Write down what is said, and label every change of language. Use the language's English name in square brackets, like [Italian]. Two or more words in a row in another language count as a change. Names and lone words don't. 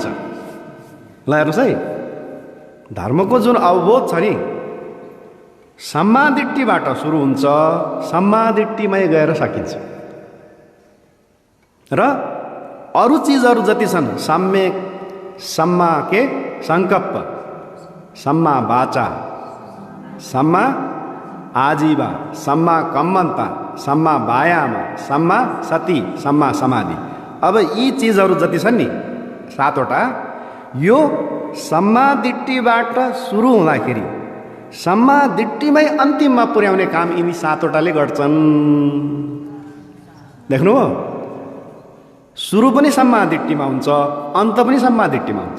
[Nepali] ल हेर्नुहोस् है, धर्मको जुन अवबोध छ नि सम्मादिट्टिबाट सुरु हुन्छ, सम्मादिट्टिमै गएर सकिन्छ। र अरू चिजहरू जति छन्, सम्यक, सम्मा के सङ्कल्प, [Pali] सम्मा वाचा, सम्मा आजीवा, सम्मा कम्मन्ता, सम्मा वायाम, सम्मा सती, सम्मा समाधि। [Nepali] अब यी चिजहरू जति छन् नि 7वटा, यो सम्मादिट्टिबाट सुरु हुँदाखेरि सम्मादिट्टिमै अन्तिममा पुर्याउने काम यिनी 7वटाले गर्छन्। देख्नुभयो? सुरु पनि सम्मादिट्टिमा हुन्छ, अन्त पनि सम्मादिट्टिमा हुन्छ।